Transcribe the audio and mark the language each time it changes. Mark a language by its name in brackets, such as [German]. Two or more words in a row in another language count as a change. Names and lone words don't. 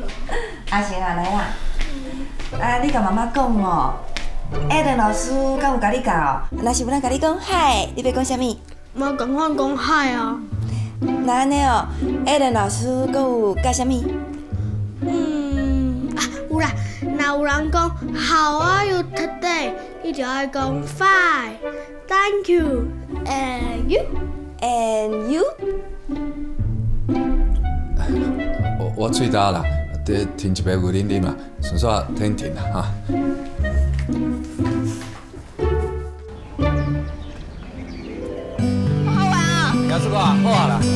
[Min Nan Chinese] 阿成啊，来啦！你甲妈妈讲哦，艾伦老师敢有甲你教？若是有人甲你讲嗨，你要讲啥物？妈赶快讲嗨啊！那安尼哦，艾伦老师阁有教啥物？有啦，若有人讲 [English] How are you today？ [Min Nan Chinese] 你就爱讲 [English] Fine，Thank you，and you？And you？ [Min Nan Chinese] 我喙焦啦，得停一杯牛奶啉啦，顺续停啦哈。好玩啊！杨叔哥，好啊啦，